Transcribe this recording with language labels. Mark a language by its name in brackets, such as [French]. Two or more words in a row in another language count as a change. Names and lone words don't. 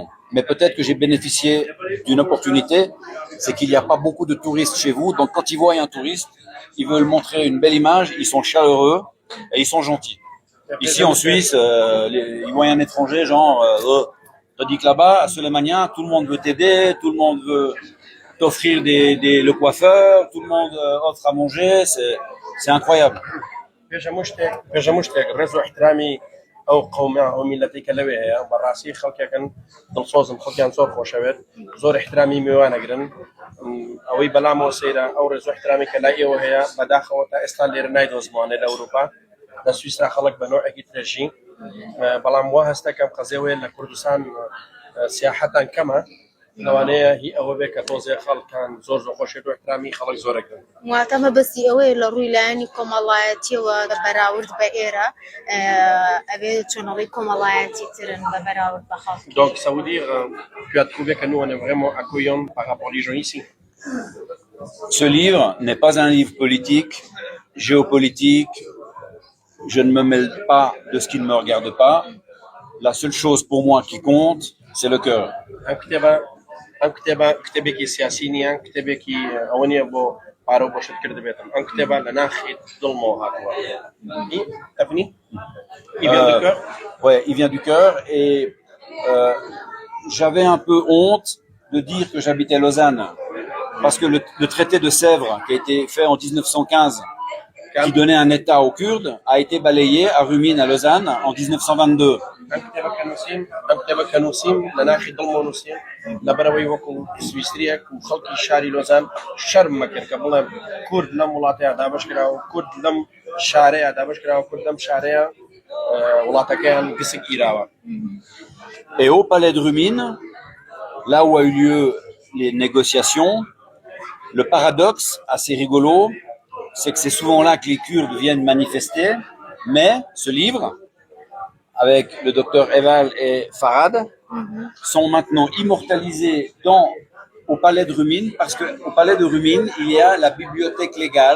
[French] Mais peut-être que j'ai bénéficié d'une opportunité, c'est qu'il n'y a pas beaucoup de touristes chez vous, donc quand ils voient un touriste, ils veulent montrer une belle image, ils sont chaleureux et ils sont gentils. Ici en Suisse, ils voient un étranger, genre, tandis que là-bas, à Sulemania, tout le monde veut t'aider, tout le monde veut t'offrir le coiffeur, tout le monde offre à manger, c'est incroyable. [Central Kurdish] بێژە مشتێک ڕێز و احترامی ئەو قەومە ئەو میلەتی کە لەوەیە بەڕاستی خەڵکێکن دڵسۆزم خەڵکیان زۆر خۆشەوێت زۆر احترامی میوانەگرن ئەوەی بەلامەوە سەیرە ئەو ڕێز و احترامی کە لای ئێوە هەیە بەداخەوە تا ئێستا لێرە نایدۆزمانێ لە ئەوروپا لە سویسرا خەڵک بە نوعێکی ترەژی بەڵام وا هەستەکەم قەزێوەیە لە کوردستان سیاحەتان کەمە لەوانەیە هی ئەوە بێ کە تۆزێ خەڵکان زۆر خۆشێت و احترامی خەڵک زۆرەگرن واتەمە بەسی ئەوەیە لە ڕووی لایەنی کۆمەڵایەتیەوە بەراورد بە ئێرە ئەوێ چۆنەڵی کۆمەڵایەتی ترن بە بەراورد بە خەڵک. [French] Donc ça veut dire tu as trouvé que nous on est vraiment accueillants par rapport aux gens ici. Ce livre n'est pas un livre politique, géopolitique. Je ne me mêle pas de ce qui ne me regarde pas. La seule chose pour moi qui compte, c'est le cœur. [Central Kurdish] ئەم کتێبێکی سیاسی نییە کتێبێکی ئەوە نییە بۆ پارە و بۆشت کرد بێتم ئەم کتێبە لە ناخی دڵمەوە هاتووە [French] Ouais, il vient du cœur et j'avais un peu honte de dire que j'habitais Lausanne parce que le traité de Sèvres qui a été fait en 1915 qui donnait un état aux Kurdes a été balayé à Rumine à Lausanne en 1922. [Central Kurdish] ئەم کتێبە کە نووسیم لە ناخی دڵمەوە نووسیم لەبەرەوەی وەکو سویسریەک و خەڵکی شاری لۆزان شەرم مەکرد کە بڵێم کورد لەم وڵاتەیە دابەشکراوە کورد لەم شارەیە دابەشکراوە کورد لەم شارەیە وڵاتەکەیان گسک گیراوە. [French] Et au palais de Rumine, là où a eu lieu les négociations, le paradoxe assez rigolo, c'est que c'est souvent là que les Kurdes viennent manifester, mais ce livre, avec le docteur Eval et Farad, sont maintenant immortalisés au palais de Rumine, parce qu'au palais de Rumine, il y a la bibliothèque légale.